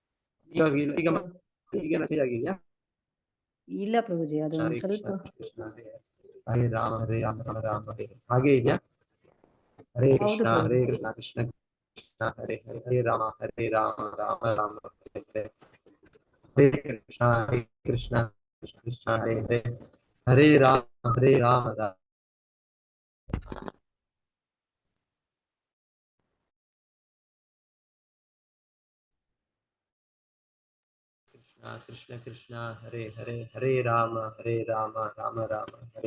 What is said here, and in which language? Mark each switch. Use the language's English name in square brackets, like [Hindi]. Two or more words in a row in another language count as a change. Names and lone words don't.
[Kannada] ಇಲ್ಲ ಪ್ರಭುಜಿ, ಅದು ಸ್ವಲ್ಪ [Sanskrit] ಹರೇ ರಾಮ ಹರೇ ರಾಮ ರಾಮ ರಾಮ ಹರೇ [Kannada] ಹಾಗೆ ಇದೆಯಾ? [Sanskrit] ಹರೇ ಕೃಷ್ಣ ಹರೇ ಕೃಷ್ಣ ಕೃಷ್ಣ ಕೃಷ್ಣ ಹರೇ ಹರೇ ಹರೇ ರಾಮ ರಾಮ ರಾಮ ಹರೇ ಹರೇ ಕೃಷ್ಣ ಕೃಷ್ಣ ಕೃಷ್ಣ ಹರೇ ಹರೇ ಹರೇ ರಾಮ ರಾಮ ಕೃಷ್ಣ ಕೃಷ್ಣ ಹರೇ ಹರೇ ಹರೇ ರಾಮ ರಾಮ ರಾಮ ಹರೇ